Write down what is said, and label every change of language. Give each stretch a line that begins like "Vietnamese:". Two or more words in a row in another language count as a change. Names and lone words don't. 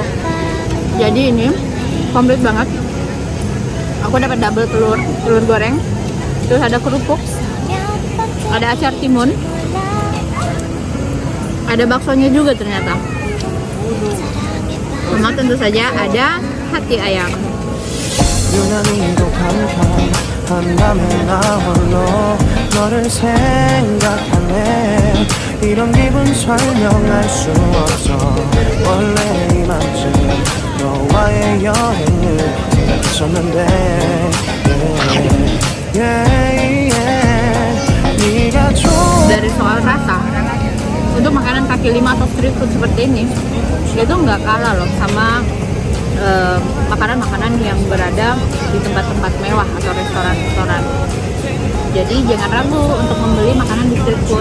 Indonesian: Jadi ini komplit banget. Aku dapat double telur goreng, terus ada kerupuk, ada acar timun, ada baksonya juga ternyata. Sama tentu saja ada hati ayam.
Korean: 한밤에 나 홀로 너를 생각하네 이런 기분 설명할 수 없어 원래 이맘쯤 너와의 여행을 마쳤는데 네가 좋아.
Indonesian: Dari soal rasa, untuk makanan kaki lima atau
English: street food
Indonesian: seperti ini, itu nggak kalah loh sama makanan-makanan yang berada di tempat-tempat mewah atau restoran-restoran. Jadi jangan ragu untuk membeli makanan di
English: street food.